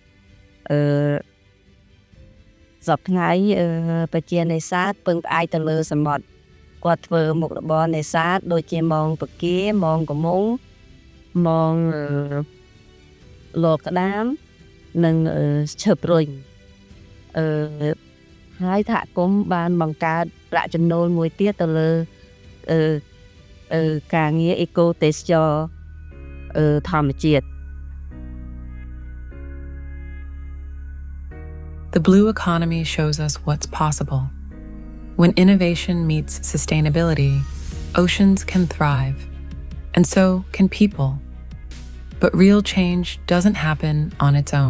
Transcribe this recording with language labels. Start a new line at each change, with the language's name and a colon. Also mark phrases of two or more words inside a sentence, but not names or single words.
Khmer: សពថ្ងៃប្រជានេសាទពឹងផ្អែកទៅលើសមុទ្រគាត់ធ្វើមុខរបរនេសាទដូចជាមងបកាមងកមុងមងលកក្តាមនិងឈើព្រុញហើយសហគមន៍បានបង្កើតប្រាក់ចំណូលមួយទៀតទៅលើការងារអេកូទេសចរធម្មជាតិ
English: The blue economy shows us what's possible. When innovation meets sustainability, oceans can thrive, and so can people. But real change doesn't happen on its own.